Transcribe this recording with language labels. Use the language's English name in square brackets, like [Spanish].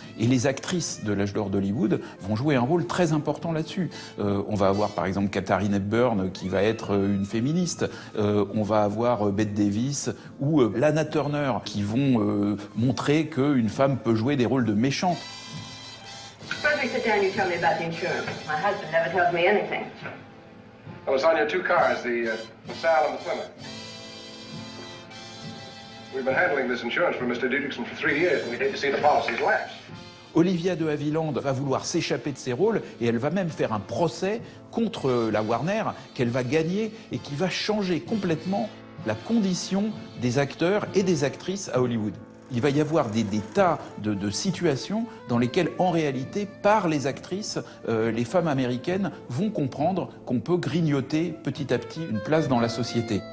[French] Et les actrices de l'âge d'or d'Hollywood vont jouer un rôle très important là-dessus. On va avoir par exemple Katharine Hepburn qui va être une féministe. On va avoir Bette Davis ou Lana Turner qui vont montrer qu'une femme peut jouer des rôles de méchante. [English] Frederick, sit down. You tell me about the insurance. My husband never tells me anything. Well, it's on your two cars, the LaSalle and the Plymouth. We've been handling this insurance for Mr. Dudikson for 3 years, and we'd hate to see the policies lapse. [French] Olivia de Havilland va vouloir s'échapper de ses rôles et elle va même faire un procès contre la Warner qu'elle va gagner et qui va changer complètement la condition des acteurs et des actrices à Hollywood. Il va y avoir des tas de situations dans lesquelles, en réalité, par les actrices, les femmes américaines vont comprendre qu'on peut grignoter petit à petit une place dans la société.